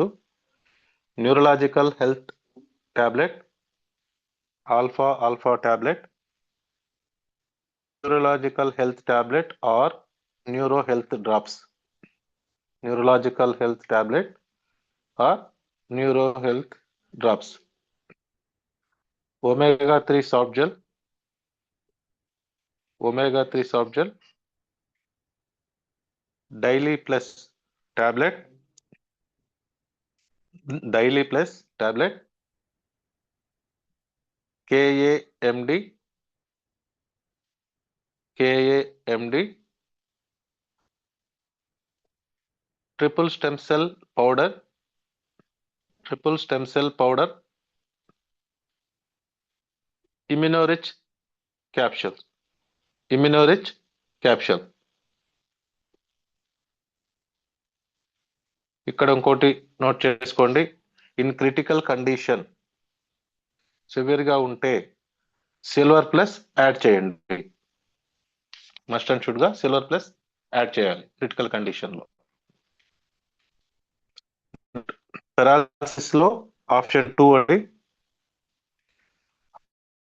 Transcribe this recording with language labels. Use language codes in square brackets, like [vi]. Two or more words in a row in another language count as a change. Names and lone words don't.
[en] Neurological health tablet, alpha tablet, neurological health tablet or neuro health drops. Neurological health tablet or neuro health drops. omega-3 soft gel, daily plus tablet, KAMD, triple stem cell powder, immunorich capsule. [te] ఇక్కడ ఇంకోటి నోట్ చేసుకోండి. [en] in critical condition, severe [te] గా ఉంటే [en] silver plus add చేయండి. must and should గా silver plus add చేయాలి critical condition లో. [te] పెరాలసిస్ లో ఆప్షన్ 2 అండి.